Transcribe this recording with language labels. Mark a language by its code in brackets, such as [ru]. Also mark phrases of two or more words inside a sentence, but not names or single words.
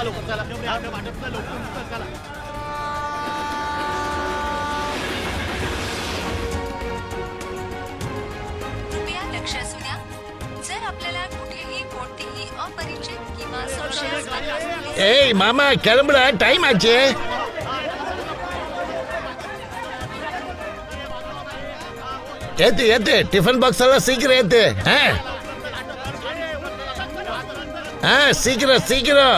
[mr] कृपया लक्ष असू द्या. जर आपल्याला कुठेही कोणतीही अपरिचित किंवा संशयास्पद वस्तू [ta] ஏ மாமா किளம்புடா டைம் ஆச்சு. ஏத்து ஏத்து டிஃபன் பாக்ஸ் எல்லாம் சீக்கிரம் ஏத்து. சீக்கிரம் சீக்கிரம்.